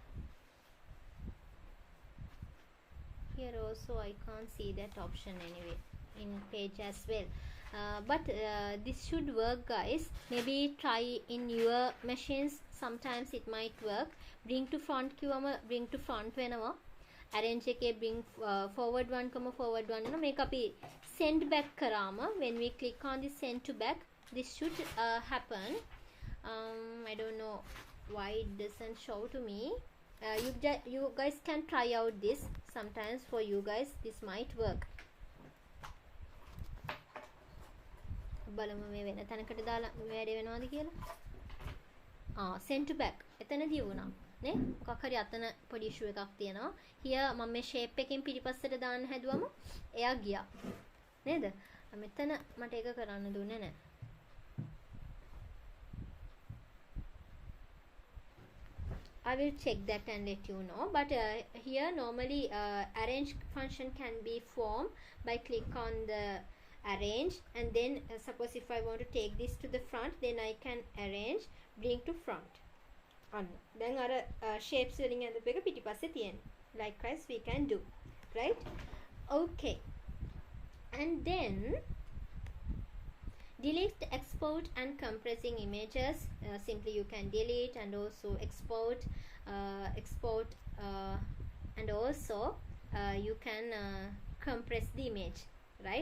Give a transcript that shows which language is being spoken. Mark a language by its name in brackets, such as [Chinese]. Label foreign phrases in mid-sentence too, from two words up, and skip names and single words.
[English] Here also I can't see that option anyway in page as well. But this should work, guys. Maybe try in your machines. Sometimes it might work. Bring to front කිව්වම bring to front වෙනවා. Arrange එකේ bring forward 1 forward 1 වෙනවා. [Sinhala] මේක අපි [English] send back කරාම when we click on the send to back, this should happen. I don't know why it doesn't show to me. you guys can try out this. Sometimes for you guys this might work. [Sinhala] බලමු මේ වෙන තැනකට දාලා වැඩි වෙනවද කියලා. [English] send to back [Sinhala] එතනදී වුණා නේ. මොකක් හරි අතන පොඩි issue එකක් තියෙනවා. here මම මේ shape එකකින් පිටිපස්සට දාන්න හැදුවම එයා ගියා නේද? මෙතන මට ඒක කරන්න දුන්නේ නැහැ. [English] I will check that and let you know. But here normally arrange function can be formed by click on the arrange, and then suppose if I want to take this to the front, then I can arrange bring to front. Then our shapes [Sinhala] වලින් ඇඳපු එක පිටිපස්සේ තියෙන. [English] Likewise we can do, right? Okay. And then delete, export and compressing images. Simply you can delete and also export, and also you can compress the image, right?